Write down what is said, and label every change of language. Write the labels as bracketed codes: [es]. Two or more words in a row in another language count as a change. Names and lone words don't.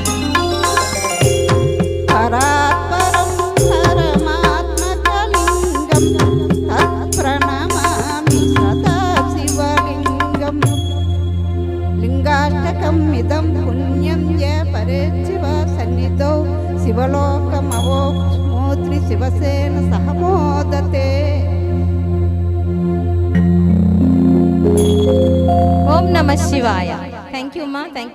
[sa] परात्परं परमात्मकलिङ्गं तत्प्रणमामि सदा शिवलिङ्गम् लिङ्गाष्टकम् इदं पुण्यं ये परेच्छिव सन्निधौ शिवलोकमवोक्ष्मोत्रि शिवसेन सह मोदते। ओं नम शिवाय. [en] thank you [sa] మా. [en] thank you.